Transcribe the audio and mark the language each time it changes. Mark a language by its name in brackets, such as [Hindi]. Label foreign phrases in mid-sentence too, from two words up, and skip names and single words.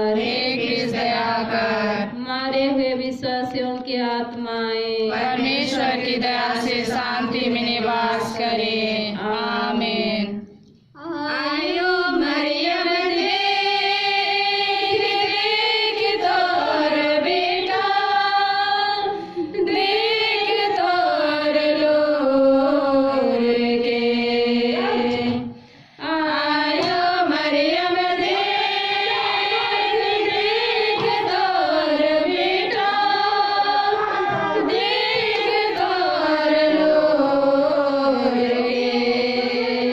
[Hindi] हे ख्रिस्त दया कर, हमारे तेरी दया से शांति में निवास करे। [Sadri] आमीन। आयो मरियम देख देख तोर बेटा, देख तोर लोर के। आयो मरियम देख देख तोर बेटा, देख तोर लोर के।